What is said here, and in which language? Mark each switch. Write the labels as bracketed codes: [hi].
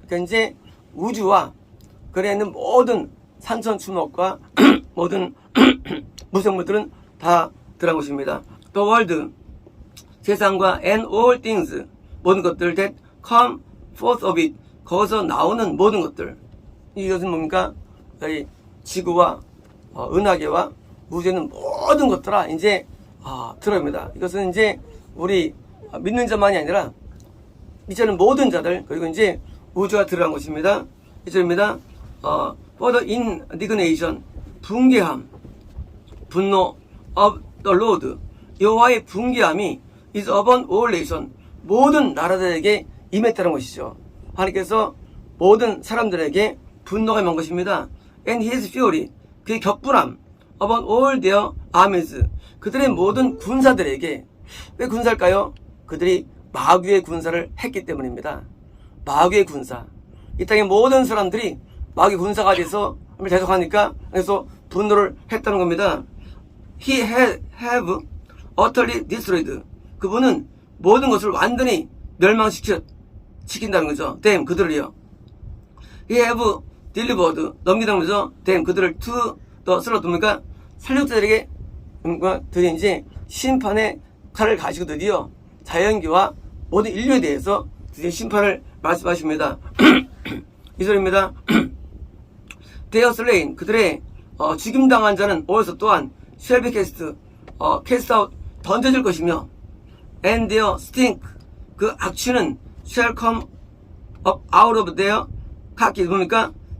[ko] 그러니까 이제 우주와 그 안에 있는 모든 산천추목과 모든 무생물들은 다 들어간 것입니다. [en] The world. 세상과 and all things. 모든 것들 that come forth of it. [ko] 거기서 나오는 모든 것들. 이것은 뭡니까? 지구와 은하계와 우주에는 모든 것들아 이제 들어옵니다. 이것은 이제 우리 믿는 자만이 아니라 이제는 모든 자들 그리고 이제 우주가 들어간 것입니다. 이절입니다. [en] For the indignation 분개함 분노 of the Lord 여호와의 분개함이 is upon all nation 모든 나라들에게 임했다는 것이죠. [ko] 하나님께서 모든 사람들에게 분노가 임한 것입니다. [en] And his fury 그의 격분함 upon all their armies 그들의 모든 군사들에게 왜 군사일까요? [ko] 그들이 마귀의 군사를 했기 때문입니다. 마귀의 군사 이 땅의 모든 사람들이 마귀 군사가 돼서 대적하니까 그래서 분노를 했다는 겁니다. He have utterly destroyed 그분은 모든 것을 완전히 멸망시킨다는 거죠. them 그들을요. He have delivered 넘기다는 거죠. them 그들을 to the slaughter 살육자들에게 드디어 이제 심판의 칼을 가지고 드디어 자연계와 모든 인류에 대해서 드디어 심판을 말씀하십니다. 이 절입니다. [en] They are slain 그들의 죽임당한 자는 also 또한 shall be cast out 던져질 것이며 and their stink 그 악취는 shall come up out of their carcass 뭡니까?